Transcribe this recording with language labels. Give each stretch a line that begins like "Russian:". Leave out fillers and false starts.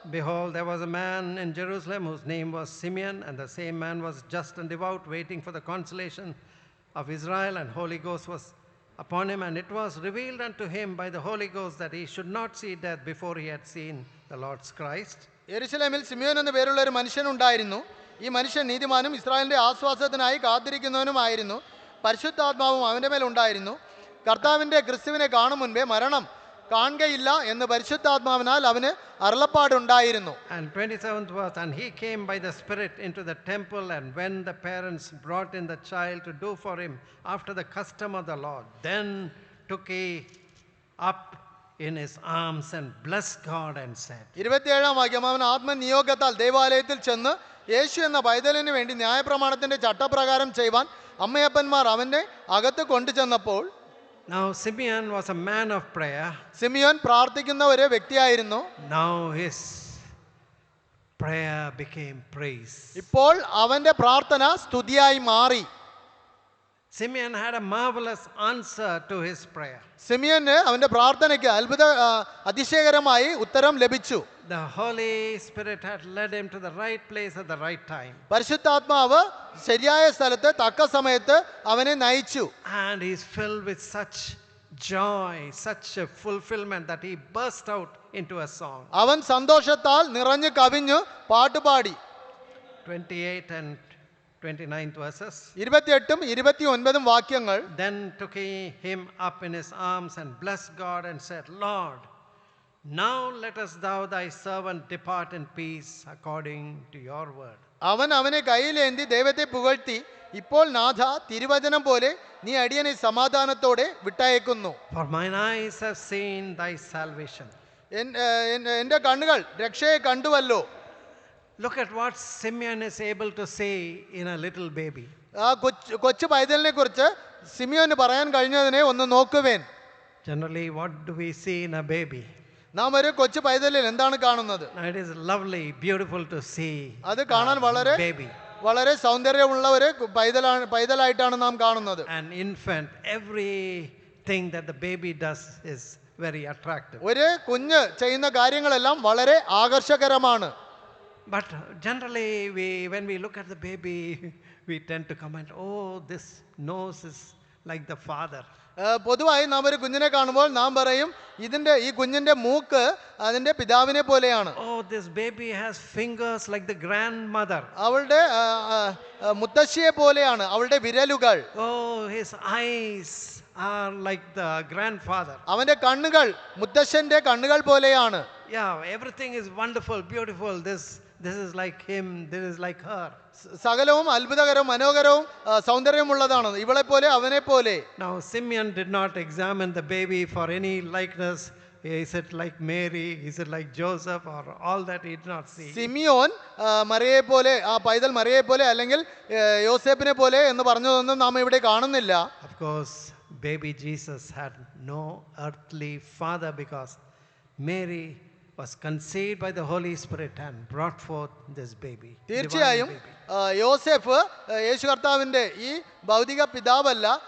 English: Behold, there was a man in Jerusalem whose name was Simeon, and the same man was just and devout, waiting for the consolation of Israel, and Holy Ghost was upon him, and it was revealed unto him by the Holy Ghost that he should not see death before he had seen the Lord's Christ.
Malayalam: യെരൂശലേമിൽ Simeon എന്ന പേരുള്ള ഒരു മനുഷ്യൻ ഉണ്ടായിരുന്നു. ഈ മനുഷ്യൻ നീതിമാനും ഇസ്രായേലിന്റെ ആശ്വാസത്തിനായി കാത്തിരിക്കുന്നവനുമായിരുന്നു. പരിശുദ്ധാത്മാവും അവന്റെ മേൽ ഉണ്ടായിരുന്നു. കർത്താവിന്റെ ക്രിസ്തുവിനെ കാണും മുൻപേ മരണം കാണുകയില്ല എന്ന് പരിശുദ്ധാത്മാവിനാൽ അവന് അരുളപ്പാടുണ്ടായിരുന്നു.
English: And 27th verse, and he came by the Spirit into the temple, and when the parents brought in the child to do for him after the custom of the Lord, then took he up in his arms and blessed God and said,
Malayalam: 27-ാം വാക്യം, അവൻ ആത്മനിയോഗത്താൽ ദേവാലയത്തിൽ ചെന്ന് യേശു എന്ന പൈതലിന് വേണ്ടി ന്യായപ്രമാണത്തിന്റെ ചട്ടപ്രകാരം ചെയ്യുവാൻ അമ്മയപ്പന്മാർ അവനെ അകത്ത് കൊണ്ടുചെന്നപ്പോൾ.
English: Now Simeon was a man of prayer.
Malayalam: Simeon പ്രാർത്ഥിക്കുന്ന ഒരു വ്യക്തിയായിരുന്നു.
English: Now his prayer became praise.
Malayalam: ഇപ്പോൾ അവന്റെ പ്രാർത്ഥന സ്തുതിയായി മാറി.
English: Simeon had a marvelous answer to his prayer.
Malayalam: സിമിയോന് അവന്റെ പ്രാർത്ഥനയ്ക്ക് അതിശയകരമായി ഉത്തരം ലഭിച്ചു.
English: The Holy Spirit had led him to the right place at the right time.
Malayalam: പരിശുദ്ധാത്മാവ് ശരിയായ സ്ഥലത്ത് തക്ക സമയത്ത് അവനെ നയിച്ചു.
English: And he's filled with such joy, such a fulfillment that he burst out into a song.
Malayalam: അവൻ സന്തോഷത്താൽ നിറഞ്ഞു കവിഞ്ഞു പാട്ടുപാടി.
English: 28 and 29th verses.
Malayalam: 28ഉം 29ഉം വാക്യങ്ങൾ.
English: Then took he him up in his arms and blessed God and said, Lord, now lettest thou thy servant depart in peace according to your word.
Malayalam: അവൻ അവനെ കയ്യിലേന്തി ദൈവത്തെ പുകഴ്ത്തി, ഇപ്പോൾ നാഥ തിരുവചനം പോലെ നീ അടിയനെ സമാധാനത്തോടെ വിട്ടയക്കുന്നു.
English: For mine eyes have seen thy salvation.
Malayalam: എൻ്റെ കണ്ണുകൾ രക്ഷയെ കണ്ടുവല്ലോ.
English: Look at what Simeon is able to say in a little baby.
Malayalam: ആ കൊച്ചു പൈതലിനെ കുറിച്ച് സിമിയോന് പറയാൻ കഴിഞ്ഞതിനെ ഒന്ന് നോക്കുവേൻ.
English: Generally, what do we see in a baby?
Malayalam: നാം ഒരു കൊച്ചു പൈതലിൽ എന്താണ് കാണുന്നത്?
English: It is lovely, beautiful to see
Malayalam: അത് കാണാൻ വളരെ
English: baby.
Malayalam: വളരെ സൗന്ദര്യമുള്ള ഒരു പൈതലായിട്ടാണ് നാം കാണുന്നത്.
English: An infant, everything that the baby does is very attractive.
Malayalam: ഒരു കുഞ്ഞ് ചെയ്യുന്ന കാര്യങ്ങളെല്ലാം വളരെ ആകർഷകരമാണ്.
English: But generally, when we look at the baby, we tend to comment, oh, this nose is like the father.
Malayalam: പൊതുവായി നാം ഒരു കുഞ്ഞിനെ കാണുമ്പോൾ നാം പറയും, ഈ കുഞ്ഞിന്റെ മൂക്ക് അതിന്റെ പിതാവിനെ പോലെയാണ്.
English: Oh, this baby has fingers like the grandmother.
Malayalam: അവളുടെ മുത്തശ്ശിയെ പോലെയാണ് അവളുടെ വിരലുകൾ.
English: Oh, his eyes are like the grandfather.
Malayalam: അവന്റെ കണ്ണുകൾ മുത്തശ്ശന്റെ കണ്ണുകൾ പോലെയാണ്.
English: Yeah, everything is wonderful, beautiful. This is like him, this is like her.
Malayalam: സകലവും അത്ഭുതകരവും മനോഹരവും സൗന്ദര്യമുള്ളതാണ്, ഇവളെ പോലെ അവനെ പോലെ.
English: Now Simeon did not examine the baby for any likeness. Is it like Mary? Is it like Joseph? Or all that he did not see.
Malayalam: Simeon മറിയയെ പോലെ, ആ പൈതൽ മറിയയെ പോലെ അല്ലെങ്കിൽ യോസേപ്പിനെ പോലെ എന്ന് പറഞ്ഞതൊന്നും നാം ഇവിടെ കാണുന്നില്ല.
English: Of course, baby Jesus had no earthly father because Mary was conceived by the Holy Spirit and brought forth this baby.
Malayalam: തീർച്ചയായും യോസേഫ് യേശു കർത്താവിൻ്റെ ഈ ഭൗതിക പിതാവല്ല.